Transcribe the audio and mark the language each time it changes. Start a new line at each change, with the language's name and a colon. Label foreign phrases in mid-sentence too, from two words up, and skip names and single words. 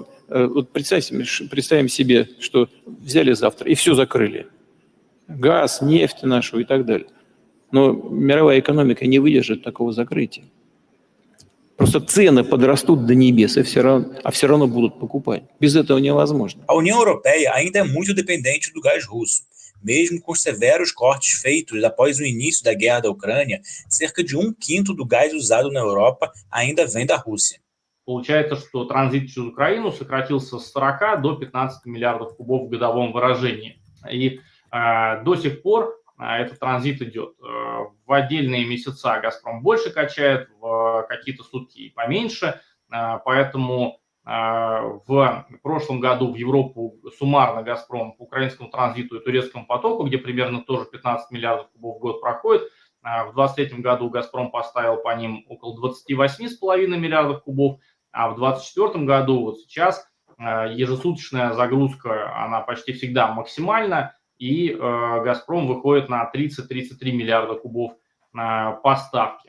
Russian: Вот представим себе, что взяли завтра и все закрыли. Газ, нефть нашу и так далее. Но мировая экономика не выдержит такого закрытия. Просто цены подрастут до небес, все равно будут покупать. Без этого невозможно.
Portuguese: A União Europeia ainda é muito dependente do gás russo. Mesmo com severos cortes feitos após o início da guerra da Ucrânia, cerca de 1/5 do gás usado na Europa ainda vem da Rússia.
Russian: Получается, что транзит через Украину сократился с 40 до 15 миллиардов кубов в годовом выражении. И до сих пор этот транзит идет. В отдельные месяца «Газпром» больше качает, в какие-то сутки и поменьше. Поэтому в прошлом году в Европу суммарно «Газпром» по украинскому транзиту и турецкому потоку, где примерно тоже 15 миллиардов кубов в год проходит, в 2023 году «Газпром» поставил по ним около 28,5 миллиардов кубов, а в 2024 году, вот сейчас, ежесуточная загрузка, она почти всегда максимальна, и «Газпром» выходит на 30-33 миллиарда кубов поставки.